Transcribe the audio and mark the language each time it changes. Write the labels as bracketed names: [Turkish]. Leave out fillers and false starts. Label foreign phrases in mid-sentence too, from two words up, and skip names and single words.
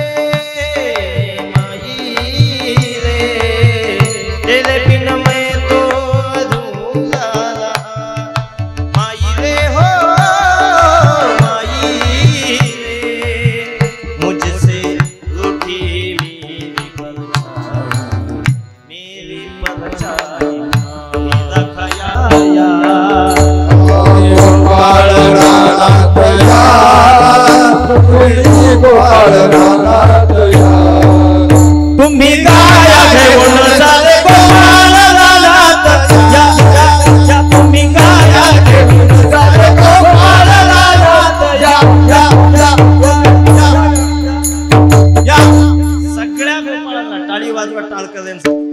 [Hindi] तेरे बिन मैं तो अधूरा माई रे हो माई रे मुझसे रूठी मेरी परछाई मेरा खयाया [Marathi] गोपाल नाथ या गोपाल नाथ या तुम्ही गाया घेऊन सारे गोपाल नाथ या या तुम्ही गाया घेऊन सारे गोपाल नाथ या या या सगळ्या गोपाळांना टाळी वाजवा टाळकऱ्यांचा.